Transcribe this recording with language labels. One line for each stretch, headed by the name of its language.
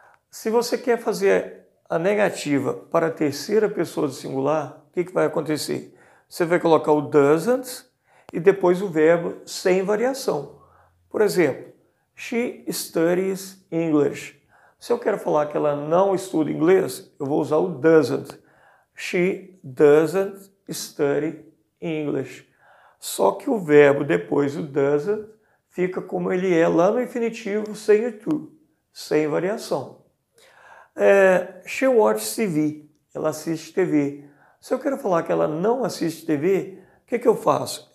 Portuguese: Se você quer fazer a negativa para a terceira pessoa do singular, o que vai acontecer? Você vai colocar o doesn't e depois o verbo sem variação. Por exemplo,
English: she studies English.
Portuguese: Se eu quero falar que ela não estuda inglês, eu vou usar o doesn't.
English: She doesn't study English.
Portuguese: Só que o verbo depois do doesn't fica como ele é lá no infinitivo sem o to, sem variação.
English: She watches TV.
Portuguese: Ela assiste TV. Se eu quero falar que ela não assiste TV, o que eu faço?